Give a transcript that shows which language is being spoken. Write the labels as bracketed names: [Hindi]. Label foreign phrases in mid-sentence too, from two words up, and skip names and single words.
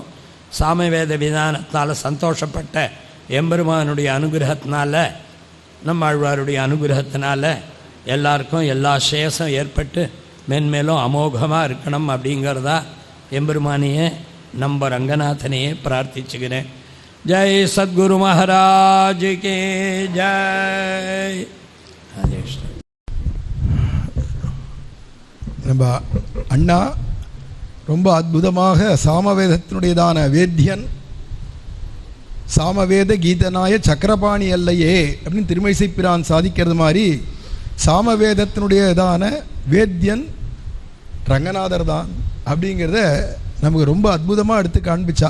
[Tamil] சாமவேத விதானத்தால் சந்தோஷப்பட்ட எம்பெருமானுடைய அனுகிரகத்தினால, நம்மாழ்வாருடைய அனுகிரகத்தினால எல்லாருக்கும் எல்லா சேஷம் ஏற்பட்டு மென்மேலும் அமோகமாக இருக்கணும் அப்படிங்கிறதா எம்பெருமானையே நம்ம ரங்கநாதனையே பிரார்த்திச்சுக்கிறேன். [Hindi] जय सद्गुरु महाराज के जय. [Tamil] நம்ம அண்ணா ரொம்ப அற்புதமாக சாமவேதத்தினுடையதான வேத்தியன், சாமவேத கீதனாய சக்கரபாணி அல்லையே அப்படின்னு திருமழிசை பிரான் சாதிக்கிறது மாதிரி சாமவேதத்தினுடையதான வேத்தியன் ரங்கநாதர் தான் அப்படிங்கிறத நமக்கு ரொம்ப அற்புதமாக எடுத்து காண்பிச்சா.